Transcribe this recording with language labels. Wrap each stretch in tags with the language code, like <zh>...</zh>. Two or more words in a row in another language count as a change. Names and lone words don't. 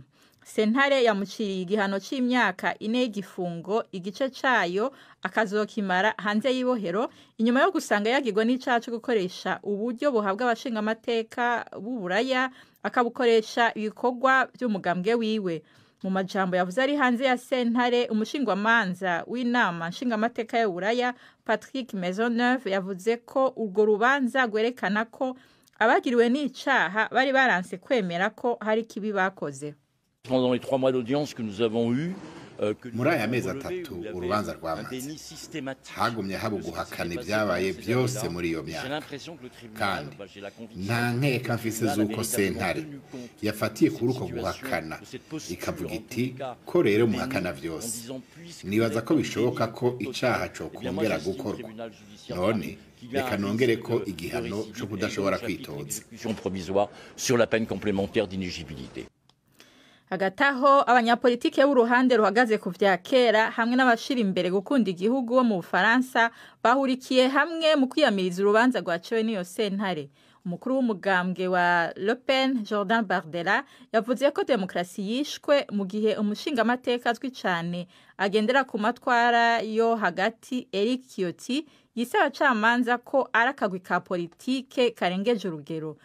<rn>Sentare yamuciriye igihano c'imyaka 4 y'igifungo, igice cayo akazokimara hanze y'ibohero inyuma yo gusanga yagirwa n'icaha cyo gukoresha uburyo buhabwa abashinga amateka b'Uburaya akabukoresha ibikorwa by'umugambwe wiwe. Mu majambo yavuze ari hanze ya sentare, umushingwamanza w'inama nshingamateka y'Uburaya Patrick Maisonneuve yavuze ko urwo rubanza gwerekana ko abagiriwe n'icaha bari baranse kwemera ko hari kibi bakoze.</rn> <fr>Pendant les 3 mois d'audience que nous avons eu,</fr> <rn>muri aya mezi 3 urubanza rwamaze hagumye haba guhakana ibyabaye byose muri iyo myaka, kandi nta nkeka mfise z'uko sentare yafatiye kuri uko guhakana ikavuga iti ko rero muhakana byose. Nibaza ko bishoboka ko icaha cyo kongera gukorwa, none reka nongere ko igihano cyo kudashobora kwitoza.</rn> <fr>Sur la peine complémentaire d'inéligibilité.</fr> <rn>Hagataho abanyapolitike b'uruhande ruhagaze ku vya kera hamwe n'abashira imbere gukunda igihugu bo mu Bufaransa bahurikiye hamwe mu kwiyamiriza urubanza rwaciwe n'iyo sentare. Umukuru w'umugambwe wa Le Pen Jordan Bardella yavuze ko demokrasi yishwe mu gihe umushinga amateka azwi cyane agendera ku matwara yo hagati Eric Ciotti yisaba abacamanza ko arakagwi ka politike karengeje urugero.</rn>